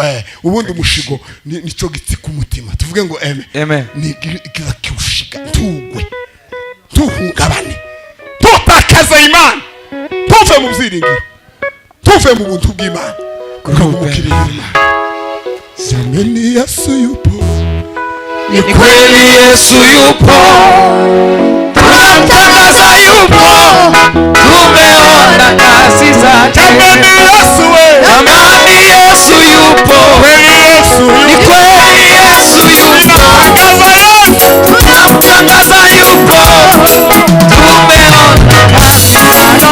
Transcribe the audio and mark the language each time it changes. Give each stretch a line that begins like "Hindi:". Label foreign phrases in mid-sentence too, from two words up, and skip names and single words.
Rundi: Ubundi umushigo nico gitsi ku mutima, tuvuge ngo amen. Ni kiza kiwushiga tuhungabane, tutakaza Imana, tuve mu byiringiro, tuve mu buntu bw'Imana, kuko mukiriye Imana.
Swahili: Zameni Yesu yupo, ni kweli Yesu yupo, tunamtangaza yupo, tumeona kazi zake. Zameni Yesu yupo, ni kweli Yesu yupo, tunamtangaza yupo, tumeona kazi zake.